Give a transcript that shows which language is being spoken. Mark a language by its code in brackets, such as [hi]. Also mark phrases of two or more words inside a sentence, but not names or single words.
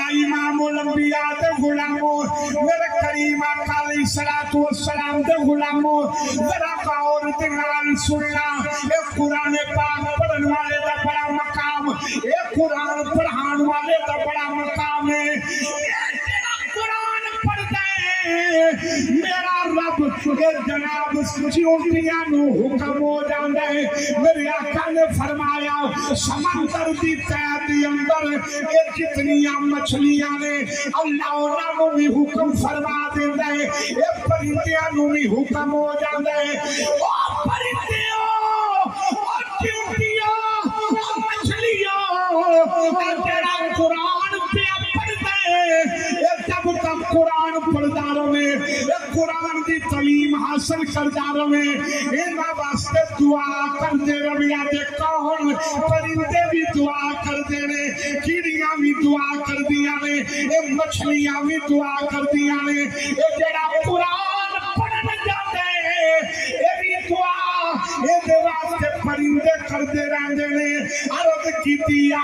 [pa] امام الانبیاء دے غلاموں میرے کریم آقا [ar] علیہ السلام [pa] دے غلاموں ذرا غور دے نال سننا اے قرآن پاک پڑھن والے دا بڑا مقام اے قرآن پڑھان والے دا بڑا مقام ہے میرا رب جناب چیونٹیاں نو حکم ہو جاندا ہے میرے آقا نے فرمایا سمندر دی تہہ دے اندر یہ جتنیاں مچھلیاں نے اللہ انہاں نو بھی حکم فرما دیندا ہے اے پرندیاں نو بھی حکم ہو جاندا ہے او پرندیاں او چیونٹیاں او مچھلیاں جڑا قرآن پہ پڑھدا ہے جب تک قرآن پڑھتا رہے قرآن کی تعلیم حاصل کردا رہے انہاں واسطے دعا کردے رہے تے کون پرندے بھی دعا کردے نے چڑیاں بھی دعا کردیاں نے اے مچھلیاں بھی دعا کردیاں نے اے جیڑا قرآن پڑھن جاندے اے بھی دعا اے واسطے پرندے کردے رہندے نے عرض کیتی یا